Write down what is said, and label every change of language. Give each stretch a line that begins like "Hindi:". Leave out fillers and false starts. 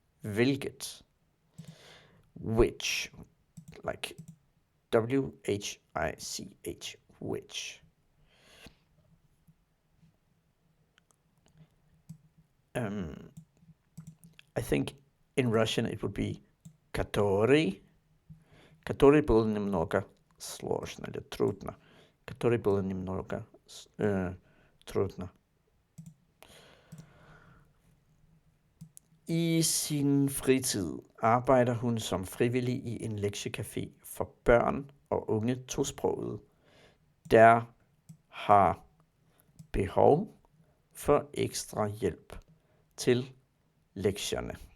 English: Hvilket. Which. Like W-H-I-C-H. Which. I think in Russian it would be который.
Russian: Который было немного сложно или трудно. Который было немного трудно.
Danish: I sin fritid arbejder hun som frivillig i en lektiecafé for børn og unge tosprogede, der har behov for ekstra hjælp til lektierne.